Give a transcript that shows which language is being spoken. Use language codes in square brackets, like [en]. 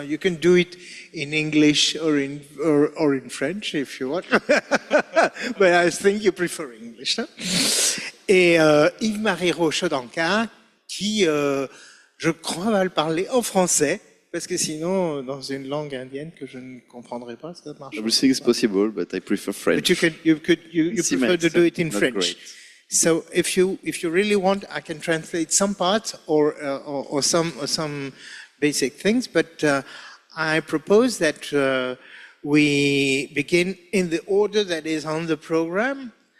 [en] You can do it in English or in French if you want, but I think you prefer English. Huh? [fr] Et Yves-Marie Rault-Chodankar qui, je crois, va le parler en français, parce que sinon, dans une langue indienne que je ne comprendrai pas, ça marche. [en] Everything is possible, but I prefer French. But you prefer to do it in French. Great. So if you really want, I can translate some parts or some basic things. But I propose that we begin in the order that is on the program.